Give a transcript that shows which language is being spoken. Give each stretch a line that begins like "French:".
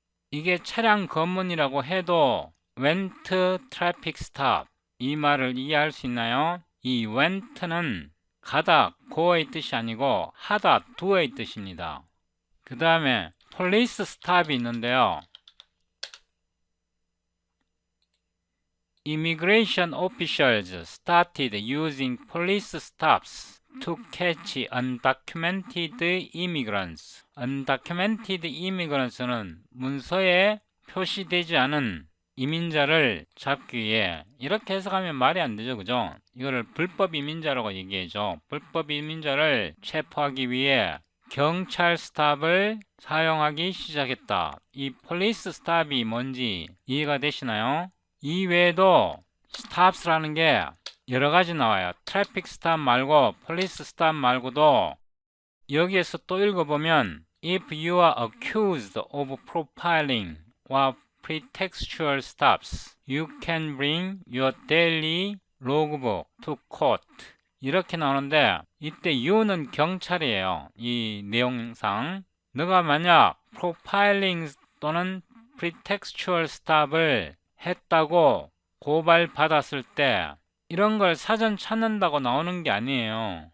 Korean: 이게 차량 검문이라고 해도 went traffic stop 이 말을 이해할 수 있나요? 이 went는 가다, go의 뜻이 아니고 하다, do의 뜻입니다. 그 다음에 police stop이 있는데요.
English: Immigration officials started using police stops to catch undocumented immigrants.
Korean: Undocumented immigrants는 문서에 표시되지 않은 이민자를 잡기 위해 이렇게 해석하면 말이 안 되죠, 그죠? 이거를 불법 이민자라고 얘기해죠. 불법 이민자를 체포하기 위해 경찰 스탑을 사용하기 시작했다. 이 폴리스 스탑이 뭔지 이해가 되시나요? 이 외에도 스탑스라는 게 여러 가지 나와요. 트래픽 스탑 말고 폴리스 스탑 말고도 여기에서 또 읽어보면
English: If you are accused of profiling or pretextual stops, you can bring your daily logbook to court.
Korean: 이렇게 나오는데 이때 you는 경찰이에요. 이 내용상 너가 만약 profiling 또는 pretextual stop을 했다고 고발받았을 때 이런 걸 사전 찾는다고 나오는 게 아니에요.